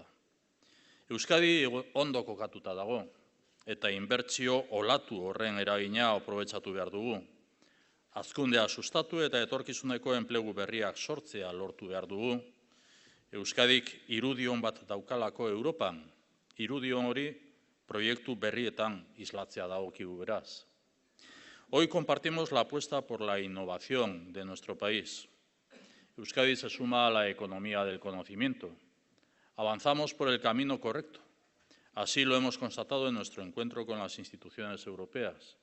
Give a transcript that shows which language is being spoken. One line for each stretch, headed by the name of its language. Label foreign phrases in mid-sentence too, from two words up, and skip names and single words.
Basque: Euskadi ondo kokatuta dago eta inbertsio olatu horren eragina aprobetxatu behar dugu. Hazkundea sustatu eta etorkizuneko enplegu berriak sortzea lortu behar dugu. Euskadik irudion bat daukalako Europan, irudion hori proiektu berrietan islatzea dagokigu beraz.
Spanish: Hoy compartimos la apuesta por la innovación de nuestro país. Euskadi se suma a la economía del conocimiento. Avanzamos por el camino correcto. Así lo hemos constatado en nuestro encuentro con las instituciones europeas.